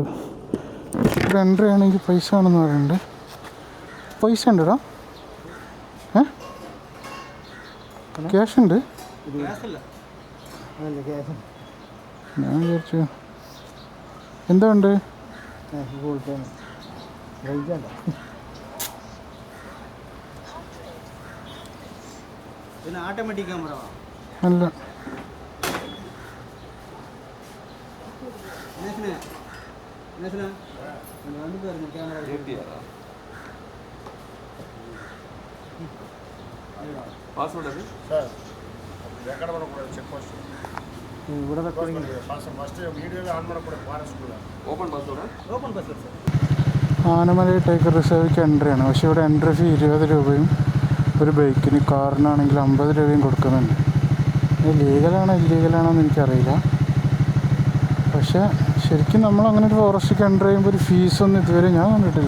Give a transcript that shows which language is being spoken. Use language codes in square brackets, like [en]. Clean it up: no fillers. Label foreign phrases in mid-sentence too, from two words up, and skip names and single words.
[ml] ഇവിടെ എൻട്രി ആണെങ്കിൽ പൈസ ആണെന്ന് പറയുന്നുണ്ട്. പൈസ ഉണ്ടടാ? ക്യാഷ് ഉണ്ട്? ഞാൻ വിചാരിച്ചു എന്താ ഉണ്ട്. [en] automatic camera [ml] അല്ല, [ta] பாஸ்வேர்ட் அது சார் ரெக்கார்ட் பண்ணக்கூடாது. [en] check post [ml] ഇവിടെ റെക്കോർഡിംഗ്. [ta] ஃபஸ்ட்டு வீடியோவே ஆன் பண்ணக்கூடாது. ஃபாரஸ்ட்டுக்குள்ள [en] open password open password sir. [ml] ആനമല ടൈഗർ റിസർവിക്ക് എൻട്രിയാണ്. പക്ഷേ ഇവിടെ [en] entry fee [ml] 20 രൂപയും ഒരു ബൈക്കിന്, കാറിനാണെങ്കിൽ 50 രൂപയും കൊടുക്കുന്നുണ്ട്. ഇത് ലീഗലാണോ ഇല്ലീഗലാണോ എന്ന് എനിക്കറിയില്ല. പക്ഷേ ശരിക്കും നമ്മളങ്ങനെ ഒരു ഫോറസ്റ്റിലേക്ക് എൻ്റർ ചെയ്യുമ്പോൾ ഒരു ഫീസൊന്നും ഇതുവരെ ഞാൻ കണ്ടിട്ടില്ല.